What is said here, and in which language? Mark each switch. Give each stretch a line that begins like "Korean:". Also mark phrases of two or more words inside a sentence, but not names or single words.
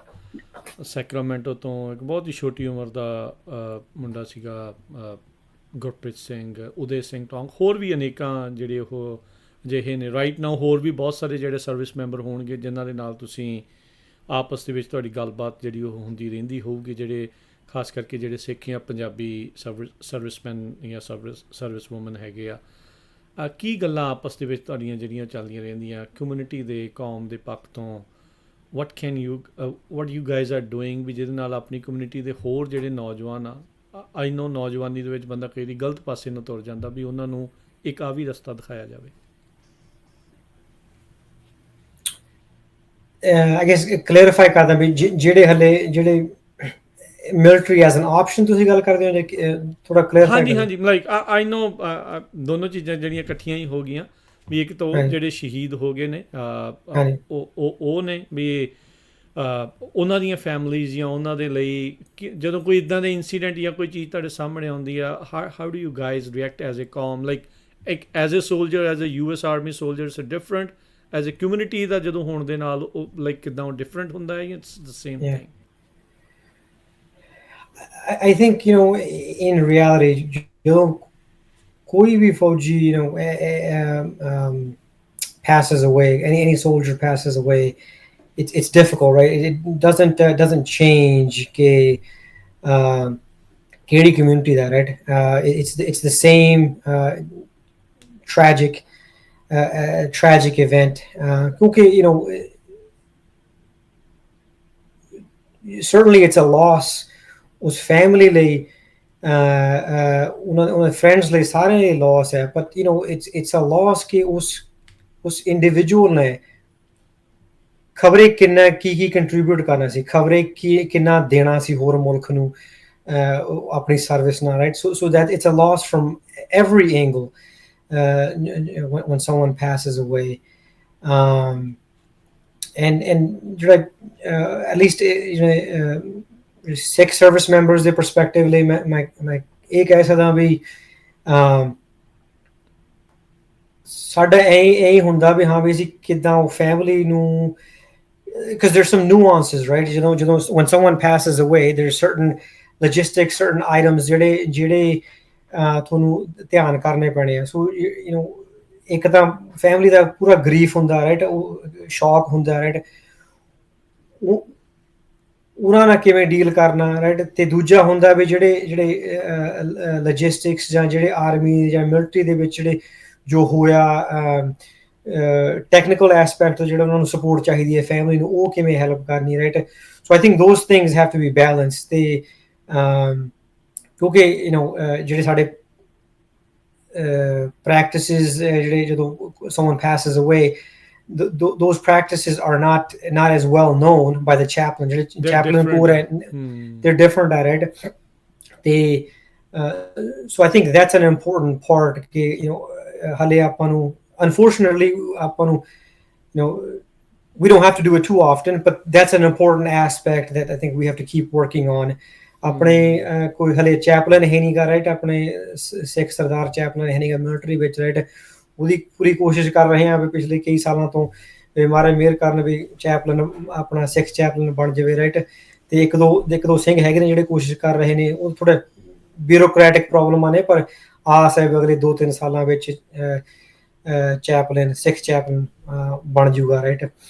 Punjabi: ਸੈਕਰਾਮੈਂਟੋ ਤੋਂ ਇੱਕ ਬਹੁਤ ਹੀ ਛੋਟੀ ਉਮਰ ਦਾ ਮੁੰਡਾ ਸੀਗਾ ਗੁਰਪ੍ਰੀਤ ਸਿੰਘ, ਉਦੇ ਸਿੰਘ ਟੌਂਗ, ਹੋਰ ਵੀ ਅਨੇਕਾਂ ਜਿਹੜੇ ਉਹ ਅਜਿਹੇ ਨੇ
English: right now,
Punjabi: ਹੋਰ ਵੀ ਬਹੁਤ ਸਾਰੇ ਜਿਹੜੇ
English: service member
Punjabi: ਹੋਣਗੇ ਜਿਨ੍ਹਾਂ ਦੇ ਨਾਲ ਤੁਸੀਂ ਆਪਸ ਦੇ ਵਿੱਚ ਤੁਹਾਡੀ ਗੱਲਬਾਤ ਜਿਹੜੀ ਉਹ ਹੁੰਦੀ ਰਹਿੰਦੀ ਹੋਊਗੀ, ਜਿਹੜੇ ਖਾਸ ਕਰਕੇ ਜਿਹੜੇ ਸਿੱਖ ਜਾਂ ਪੰਜਾਬੀ ਸਰਵਿਸਮੈਨ ਜਾਂ
English: service woman
Punjabi: ਹੈਗੇ ਆ, ਕੀ ਗੱਲਾਂ ਆਪਸ ਦੇ ਵਿੱਚ ਤੁਹਾਡੀਆਂ ਜਿਹੜੀਆਂ ਚੱਲਦੀਆਂ ਰਹਿੰਦੀਆਂ ਕਮਿਊਨਿਟੀ ਦੇ, ਕੌਮ ਦੇ ਪੱਖ ਤੋਂ?
English: what you guys are doing
Punjabi: ਵੀ ਜਿਹਦੇ ਨਾਲ ਆਪਣੀ ਕਮਿਊਨਿਟੀ ਦੇ ਹੋਰ ਜਿਹੜੇ ਨੌਜਵਾਨ ਆ,
English: I know
Punjabi: ਨੌਜਵਾਨੀ ਦੇ ਵਿੱਚ ਬੰਦਾ ਕਈ ਵਾਰੀ ਗਲਤ ਪਾਸੇ ਨੂੰ ਤੁਰ ਜਾਂਦਾ, ਵੀ ਉਹਨਾਂ ਨੂੰ ਇੱਕ ਆ ਵੀ ਰਸਤਾ ਦਿਖਾਇਆ ਜਾਵੇ?
English: I guess clarify
Punjabi: ਕਰਦਾ ਵੀ ਜਿਹੜੇ
English: military as an option
Punjabi: ਤੁਸੀਂ ਗੱਲ ਕਰਦੇ ਹੋ, ਜਾਂ ਥੋੜਾ ਕਲੀਅਰ? ਹਾਂਜੀ,
English: like I know
Punjabi: ਦੋਨੋਂ ਚੀਜ਼ਾਂ ਜਿਹੜੀਆਂ ਇਕੱਠੀਆਂ ਹੀ ਹੋ ਗਈਆਂ, ਵੀ ਇੱਕ ਤਾਂ ਉਹ ਜਿਹੜੇ ਸ਼ਹੀਦ ਹੋ ਗਏ ਨੇ ਉਹ ਨੇ, ਵੀ ਉਹਨਾਂ ਦੀਆਂ ਫੈਮਲੀਜ਼ ਜਾਂ ਉਹਨਾਂ ਦੇ ਲਈ ਜਦੋਂ ਕੋਈ ਇੱਦਾਂ ਦੇ ਇੰਸੀਡੈਂਟ ਜਾਂ ਕੋਈ ਚੀਜ਼ ਤੁਹਾਡੇ ਸਾਹਮਣੇ ਆਉਂਦੀ ਆ,
English: how do you guys react as a
Punjabi: ਕੌਮ,
English: like as a soldier, as a US army soldier it's different, as a
Punjabi: ਕਮਿਊਨਿਟੀ ਦਾ ਜਦੋਂ ਹੋਣ ਦੇ ਨਾਲ ਉਹ ਲਾਈਕ ਕਿੱਦਾਂ ਉਹ ਡਿਫਰੈਂਟ ਹੁੰਦਾ ਹੈ,
English: it's the same thing? I think in reality
Punjabi: ਜਦੋਂ ਕੋਈ ਵੀ ਫੌਜੀ
English: passes away, any soldier passes away, it's difficult, right? It doesn't change
Punjabi: ਕਿ ਕਿਹੜੀ community ਦਾ,
English: right? It's the same tragic event, ਕਿਉਂਕਿ certainly it's a loss
Punjabi: ਉਸ family ਲਈ, ਉਹਨਾਂ friends ਲਈ ਸਾਰਿਆਂ ਲਈ loss ਹੈ,
English: but it's a loss
Punjabi: ਕਿ ਉਸ individual ਨੇ ਖਬਰੇ ਕਿੰਨਾ ਕੀ ਕੰਟਰੀਬਿਊਟ ਕਰਨਾ ਸੀ, ਖਬਰੇ ਕਿੰਨਾ ਦੇਣਾ ਸੀ ਹੋਰ ਮੁਲਕ ਨੂੰ ਆਪਣੀ ਸਰਵਿਸ ਨਾਲ,
English: right? So that it's a loss from every angle when someone passes away, and at least Sikh service members
Punjabi: ਦੇ perspective ਲਈ ਮੈਂ ਇਹ ਕਹਿ ਸਕਦਾ ਵੀ ਸਾਡਾ ਐਂ ਹੁੰਦਾ ਵੀ ਹਾਂ ਵੀ ਅਸੀਂ ਕਿੱਦਾਂ ਉਹ ਫੈਮਿਲੀ ਨੂੰ,
English: because there's some nuances, right? When someone passes away, there's certain logistics, certain items
Punjabi: ਜਿਹੜੇ ਤੁਹਾਨੂੰ ਧਿਆਨ ਕਰਨੇ ਪੈਣੇ ਆ. So ਇੱਕ ਤਾਂ ਫੈਮਿਲੀ ਦਾ ਪੂਰਾ ਗਰੀਫ ਹੁੰਦਾ, ਰਾਈਟ, ਉਹ ਸ਼ੌਕ ਹੁੰਦਾ, ਰਾਈਟ, ਉਹਨਾਂ ਨਾਲ ਕਿਵੇਂ ਡੀਲ ਕਰਨਾ, ਰਾਈਟ, ਤੇ ਦੂਜਾ ਹੁੰਦਾ ਵੀ ਜਿਹੜੇ ਲੋਜਿਸਟਿਕਸ ਜਾਂ ਜਿਹੜੇ ਆਰਮੀ ਜਾਂ ਮਿਲਟਰੀ ਦੇ ਵਿੱਚ ਜਿਹੜੇ ਜੋ ਹੋਇਆ
English: technical aspect
Punjabi: ਜਿਹੜਾ ਉਹਨਾਂ ਨੂੰ ਸਪੋਰਟ ਚਾਹੀਦੀ ਹੈ ਫੈਮਿਲੀ ਨੂੰ, ਉਹ ਕਿਵੇਂ ਹੈਲਪ ਕਰਨੀ, ਰਾਈਟ?
English: so I think those things have to be balance.
Punjabi: ਤੇ ਕਿਉਂਕਿ ਜਿਹੜੇ ਸਾਡੇ practices ਜਿਹੜੇ ਜਦੋਂ
English: someone passes away, those practices are not as well known by the chaplain. Chaplain they're different at it. So I think that's an important part.
Punjabi: Hale ਆਪਾਂ ਨੂੰ, unfortunately ਆਪਾਂ ਨੂੰ,
English: we don't have to do it too often, but that's an important aspect that I think we have to keep working on.
Punjabi: ਆਪਣੇ ਕੋਈ ਹਲੇ ਚੈਪਲਨ ਹੈ ਨਹੀਂ ਗਾ, ਰਾਈਟ, ਆਪਣੇ ਸਿੱਖ ਸਰਦਾਰ ਚੈਪਲਨ ਹੈ ਨਹੀਂ ਗਾ ਮਿਲਟਰੀ ਵਿੱਚ, ਰਾਈਟ, ਉਹਦੀ ਪੂਰੀ ਕੋਸ਼ਿਸ਼ ਕਰ ਰਹੇ ਹਾਂ ਵੀ ਪਿਛਲੇ ਕਈ ਸਾਲਾਂ ਤੋਂ ਮਹਾਰਾਜ ਮਿਹਰ ਕਰਨ ਵੀ ਚੈਪਲਨ ਆਪਣਾ ਸਿੱਖ ਚੈਪਲਨ ਬਣ ਜਾਵੇ, ਰਾਈਟ. ਤੇ ਇੱਕ ਦੋ ਸਿੰਘ ਹੈਗੇ ਨੇ ਜਿਹੜੇ ਕੋਸ਼ਿਸ਼ ਕਰ ਰਹੇ ਨੇ, ਉਹ ਥੋੜਾ ਬਿਊਰੋਕਰੈਟਿਕ ਪ੍ਰੋਬਲਮਾਂ ਨੇ, ਪਰ ਆਸ ਹੈ ਵੀ ਅਗਲੇ 2-3 ਸਾਲਾਂ ਵਿੱਚ ਚੈਪਲਨ ਸਿੱਖ ਚੈਪਲਨ ਬਣ ਜੂਗਾ, ਰਾਈਟ.